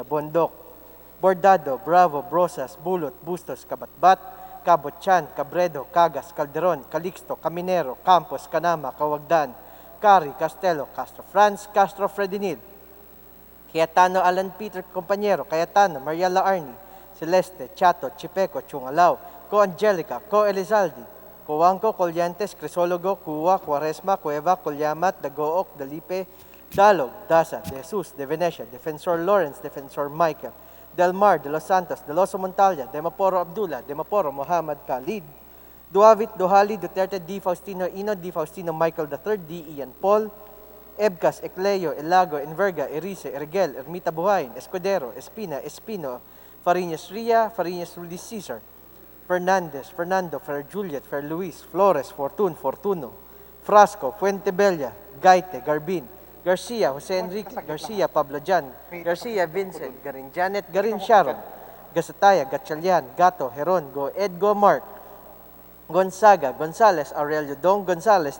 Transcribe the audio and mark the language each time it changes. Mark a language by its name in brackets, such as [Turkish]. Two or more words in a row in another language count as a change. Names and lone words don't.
[English] Bondok, Bordado, Bravo, Brosas, Bulot, Bustos, Kabatbat, Cabotchan, Cabredo, Cagas, Calderon, Calixto, Caminero, Campos, Canama, Cawagdan, Cari, Castelo, Castro Franz, Castro Fredinil, Cayetano Alan Peter Compañero, Cayetano, Mariela Arni, Celeste, Chato, Chipeco, Chungalao, Co Angelica, Co Elizaldi, Coanco, Colliantes, Crisologo, Cuwa, Cuaresma, Cueva, Colyamat, Dagook, Dalipe, Dalog, Daza, De Jesus, De Venecia, Defensor Lawrence, Defensor Michael, Del Mar, De Los Santos, De Loso Montalya, Demaporo Abdullah, Demaporo Muhammad Khalid, Duavit, Duhali, Duterte, D. Faustino Ino, D. Faustino Michael III, D. Ian Paul, Ebcas, Ecleo, Elago, Enverga, Erice, Ergel, Ermita Buhayin, Escudero, Espina, Espino, Fariñas Ria, Fariñas Ruiz Cesar, Fernandez, Fernando, Fer Juliet, Fer Luis, Flores, Fortun, Fortuno, Frasco, Fuentebella, Gaite, Garbin, Garcia, Jose Enrique, Garcia, Pablo Jan, Garcia, Vincent, Garin Janet, Garin Sharon, Gasataya, Gatchalian, Gato, Heron, Go, Edgo Mark, Gonzaga, Gonzales, Aurelio Dong, Gonzales,